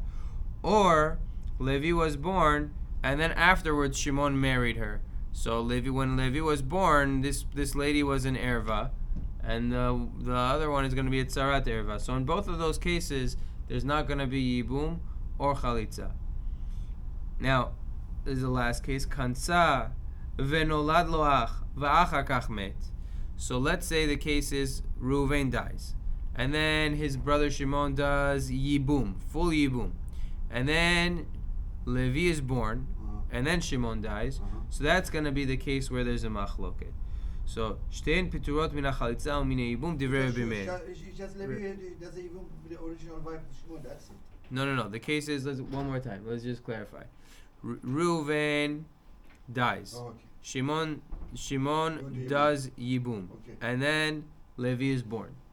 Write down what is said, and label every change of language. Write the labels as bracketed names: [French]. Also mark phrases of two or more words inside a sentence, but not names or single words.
[English] Or Levi was born, and then afterwards Shimon married her. So when Levi was born, this lady was an erva, and the other one is going to be a [Hebrew] צרת ערוה. [English] So in both of those cases, there's not going to be Yibum or Chalitza. Now, this is the last case. [Hebrew] כנסה ונולד לאח ואחר כך מת. [English] So let's say the case is Reuven dies, and then his brother Shimon does Yibum, full Yibum, and then Levi is born, and then Shimon dies. So that's going to be the case where there's a machloket. [Hebrew] So שתיהן פטורות מן חליצה ו מן יבום דברי רבי מאיר. [English] Just Levi does the Yibum with the original wife of Shimon. That's it. No. The case is, one more time. Let's just clarify. Reuven dies. Oh, okay. Shimon does Yibum, and then Levi is born.